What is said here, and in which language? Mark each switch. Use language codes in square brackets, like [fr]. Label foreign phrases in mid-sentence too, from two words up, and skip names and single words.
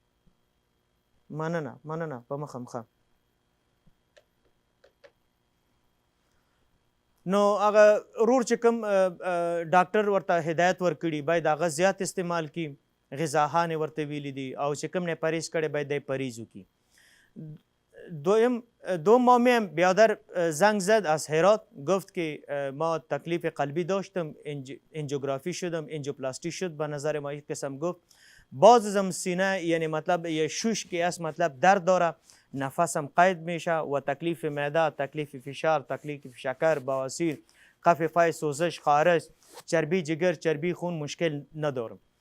[ps] مننه په مخه مخه نو هغه رور چې کوم ډاکټر ورته هدایت ورکړي باید هغه زیات استعمال کړي غذاهانې ورته ویلي دي او چې کوم نه پرهیز کړی باید دی پرهیز وکړي [fa] دوم ما میم بیادر زنگ زد از هرات گفت که ما تکلیف قلبی داشتم انجیوگرافی شدم انجیوپلاستی شد به نظر ما یک قسم گفت باز از هم سینه یعنی مطلب یه شوش که است مطلب درد داره، نفسم قید میشه و تکلیف معده، تکلیف فشار، تکلیف شکر، بواسیر، قفل پای، سوزش، خارش، چربی جگر، چربی خون مشکل ندارم.